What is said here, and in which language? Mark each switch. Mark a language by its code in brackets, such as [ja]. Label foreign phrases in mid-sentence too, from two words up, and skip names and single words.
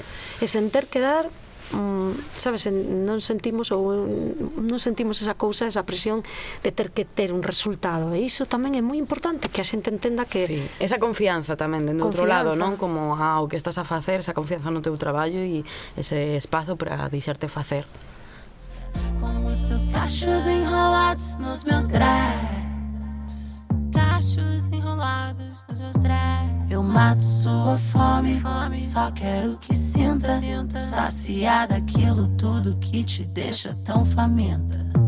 [gl] E sen ter que dar sabes, non sentimos esa cousa, esa presión de ter que ter un resultado, e iso tamén é moi importante, que a xente entenda que Sí, esa confianza tamén dende outro lado, Confianza. non? Como o que estás a facer, esa confianza no teu traballo e ese espazo para deixarte facer. [pt] Com os seus cachos enrolados nos meus dreads. Cachos enrolados nos meus dreads. Eu mato sua fome, só quero que sinta. Saciar daquilo tudo que te deixa tão faminta.